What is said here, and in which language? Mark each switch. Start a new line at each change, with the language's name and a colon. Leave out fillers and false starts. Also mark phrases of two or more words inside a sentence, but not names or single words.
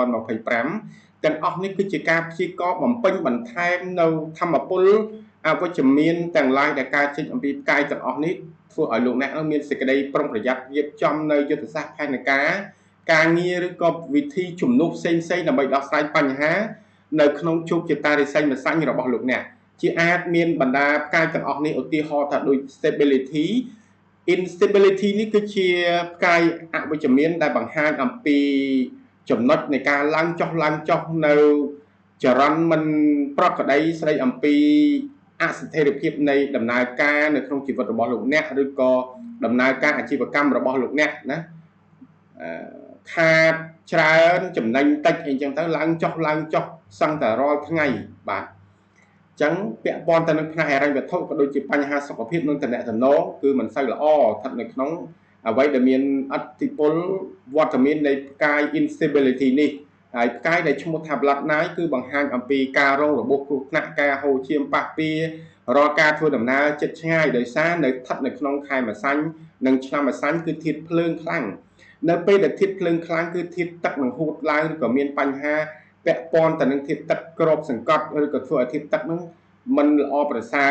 Khmer: 2025 ទាំងអស់នេះគឺជាការព្យាករណ៍បំពេញបន្ថែមនៅធម្មពលអវិជ្ជមានទាំងឡាយដែលកើតចេញអំពីផ្កាយទាំងអស់នេះធ្វើឲ្យលោកអ្នកមានសេចក្តីប្រុងប្រយ័ត្នរៀបចំនៅយុទ្ធសាស្ត្រផែនការងារឬក៏វិធីជំនួសផ្សេងដើម្បីដោះស្រាយបញ្ហានៅក្នុងជោគជតារាសីម្សាញ់របស់លោកអ្នកជាអាចមានបណ្ដាផ្កាយទាំងអស់នេះឧទាហរណ៍ថាដូច
English: stability instability
Khmer: នេះគឺជាផ្កាយអវិ ជ្ជមានដែលបង្ហាញអំពីចំណុចនៃការឡើងចុះនៅចរន្តមិនប្រក្រតីស្ដីអំពីអស្ថិរភាពនៃដំណើរការនៅក្នុងជីវិតរបស់លោកអ្នកឬក៏ដំណើរការអាជីវកម្មរបស់លោកអ្នកណាខាតច្រើនចំណេញតិចអីចឹងទៅឡើងចុះសឹងតែរាល់ថ្ងៃបាទ ចឹងពាក់ព័ន្ធទៅនឹងផ្នែកហិរញ្ញវត្ថុក៏ដូចជាបញ្ហាសុខភាពនិងតំណែងគឺមិនសូវល្អស្ថិតនៅក្នុងអ្វីដែលមានឥទ្ធិពលវត្តមាននៃផ្កាយ instability នេះហើយផ្កាយដែលឈ្មោះថា
English: blood night
Khmer: គឺបង្ហាញអំពីការរងរបួស គ្រោះថ្នាក់ការហូរឈាមប៉ះពាល់រាល់ការធ្វើដំណើរជិតឆ្ងាយដោយសារនៅស្ថិតនៅក្នុងខែម្សាញ់និងឆ្នាំម្សាញ់គឺធាតុភ្លើងខ្លាំងនៅពេលដែលធាតុភ្លើង ខ្លាំងគឺធាតុទឹកនឹងហូតឡើងឬក៏មានបញ្ហាពាក់ព័ន្ធទៅនឹងធាតុទឹកក្របសង្កត់ឬក៏ធ្វើឲ្យធាតុទឹកនឹងមិនល្អប្រសើរ